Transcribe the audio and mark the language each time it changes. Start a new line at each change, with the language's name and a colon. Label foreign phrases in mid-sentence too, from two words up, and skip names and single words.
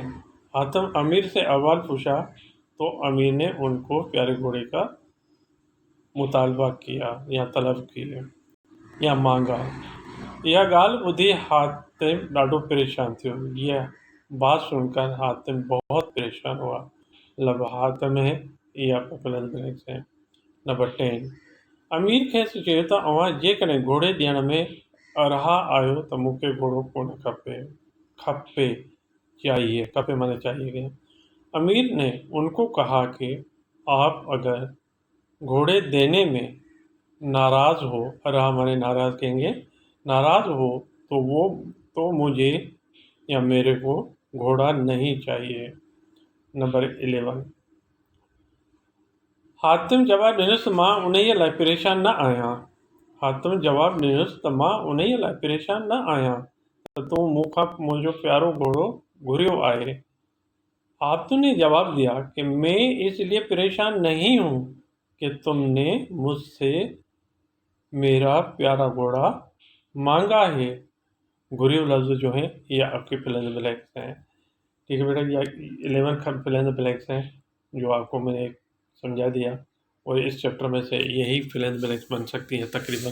Urdu: حاتم امیر سے احوال پوچھا تو امیر نے ان کو پیارے گھوڑے کا مطالبہ کیا یا طلب کیا یا مانگا۔
Sindhi: یہ گال ٻدھی حاتم ڈاڈو پریشان تھیو۔
Urdu: یہ بات سن کر حاتم بہت پریشان ہوا۔ لب حاتم ہے یہ آپ کا
English: fill in the blanks
Urdu: ہے۔
Sindhi: نمبر 10 امیر کھیس چیو تو اوہاں جيڪڏهن گھوڑے ڏيڻ ۾ ارها آيو تو مونکي گھوڑو ڪونہ کپي چاہیے، کپے مانے چاہیے گئے۔
Urdu: امیر نے ان کو کہا کہ آپ اگر گھوڑے دینے میں ناراض ہو، ارہا مانے ناراض کہیں گے، ناراض ہو تو مجھے یا میرے کو گھوڑا نہیں چاہیے۔
Sindhi: نمبر 11 حاتم جواب ڏنس ماں انہيءَ لاءِ پريشان نہ آهيان۔ حاتم جواب ڏنس त मां उन्हीअ लाइ परेशान न आहियां त तूं मूंखां मुंहिंजो प्यारो घोड़ो घुरियो आहे।
Urdu: حاتم نے جواب دیا کہ میں اس لیے پریشان نہیں ہوں کہ تم نے مجھ سے میرا پیارا گھوڑا مانگا ہے، غریب لفظ جو ہیں یہ آپ کے
English: fill in the blanks
Urdu: ہیں. ٹھیک ہے بیٹا، یہ 11
English: fill in the blanks
Urdu: ہیں جو آپ کو میں نے سمجھا دیا، اور اس چیپٹر میں سے یہی
English: fill in the blanks
Urdu: بن سکتی ہیں تقریباً.